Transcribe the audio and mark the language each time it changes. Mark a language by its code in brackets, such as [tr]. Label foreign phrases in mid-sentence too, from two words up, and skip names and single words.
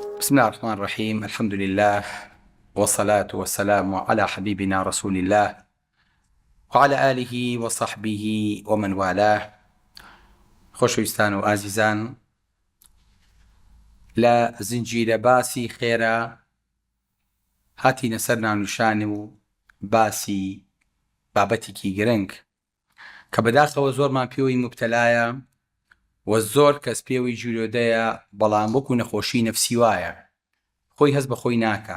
[ar] بسم الله الرحمن الرحيم. الحمد لله والصلاة والسلام على حبيبنا رسول الله وعلى آله وصحبه ومن والاه. [ckb] خۆشەویستان و ئازیزان، لە زنجیرە باسی خێرا هاتینە سەر ناونیشان و باسی بابەتێکی گرنگ کە بەداخەوە زۆرمان پێوەی مبتەلایە و زۆر کەس پێوەی ژوورۆدەیە، بەڵام وەکو نەخۆشی نەفسی وایە، خۆی هەست بە خۆی ناکە.